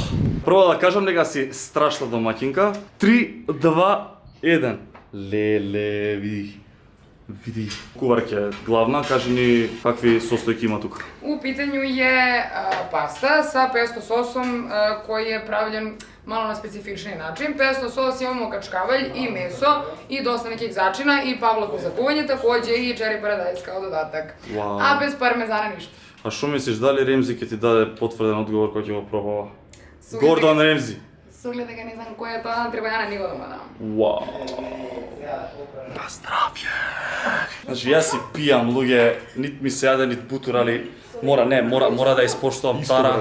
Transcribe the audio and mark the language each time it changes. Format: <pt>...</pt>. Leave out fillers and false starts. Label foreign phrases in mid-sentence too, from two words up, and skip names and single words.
<mk>Прво да кажам дека си страшна домаќинка. 3, 2, 1. Леле, види. Куварке главна, кажи ни какви состојки има тука.</mk> <sr>У питању е паста са песто сосом кој е правлjen malo na specifični način. Pesto sos imamo kačkavalj i meso i dosta nekih začina i pavlaku za kuvanje, takođe i cherry paradise kao dodatak. Wow. A bez parmezana ništa.</sr> <mk>А што мислиш, дали Ремзи ќе ти даде потврден одговор кој ќе го пробава? Суглед Гордон Ремзи. Суглед дека не знам кој е тоа, треба ја на него да му дам. Вау. На здравје. Значи јас си пијам луѓе, нит ми се јаде, нит бутур, али мора да испоштувам Тара.</mk>